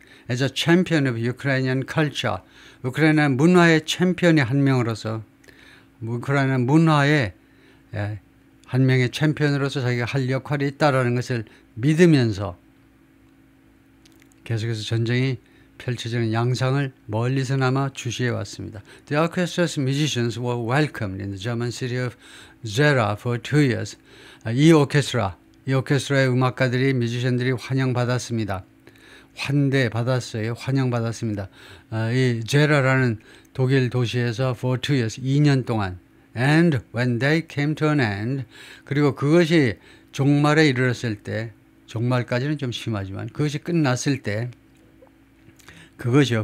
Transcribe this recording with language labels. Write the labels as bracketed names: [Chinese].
[English] As a champion of Ukrainian culture, [Korean] 우크라이나 문화의 챔피언이 한 명으로서, 우크라이나 문화의 한 명의 챔피언으로서 자기가 할 역할이 있다라는 것을 믿으면서 계속해서 전쟁이 펼쳐지는 양상을 멀리서나마 주시해 왔습니다. [English] The orchestra's musicians were welcomed in the German city of Gera for 2 years. [Korean] 이 오케스트라의 음악가들이 뮤지션들이 환영받았습니다. 환대받았어요. 환영받았습니다. 이 제라라는 독일 도시에서 [English] for 2 years, [Korean] 2년 동안 [English] and when they came to an end [Korean] 그리고 그것이 종말에 이르렀을 때 종말까지는 좀 심하지만 그것이 끝났을 때 그것이요.